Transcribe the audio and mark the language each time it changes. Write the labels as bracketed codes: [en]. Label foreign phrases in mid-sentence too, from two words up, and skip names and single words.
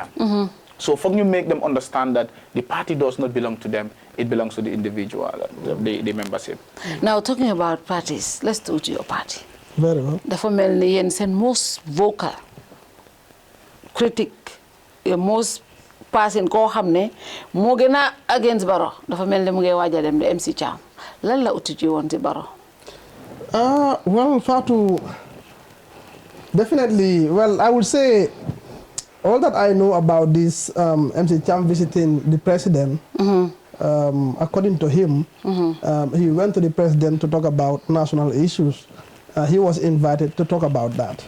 [en] So for you make them understand that the party does not belong to them, it belongs to the individual, the membership. Now, talking about parties, let's go to your party. Very well. The family and most vocal critic, your most person [wo] koo xam ne moo gën a against Barrow dafa mel ni mu ngi waaj a dem de MC Cham lan la uti ji woon ci Barrow. [en] Well, Fatou, definitely. Well, I would say all that I know about this MC Cham visiting the president, according to him, he went to the president to talk about national issues. He was invited to talk about that.